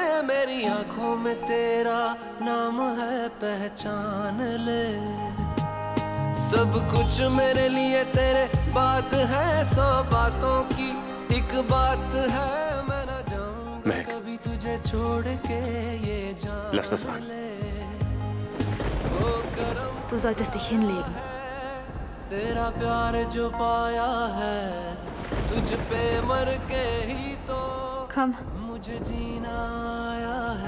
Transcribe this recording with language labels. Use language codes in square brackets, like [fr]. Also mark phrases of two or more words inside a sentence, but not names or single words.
[hi] मेरी आंखों में तेरा नाम है, पहचान ले। सब कुछ मेरे लिए तेरे बात है, 100 बातों की एक बात है। मैं ना जाऊंगा कभी तुझे छोड़ के ये जान ले। [de] Du solltest dich hinlegen. [hi] तेरा प्यार जो पाया है, तुझ पे मर के ही तो [de] Komm. [hi] मुझे जीना आया है।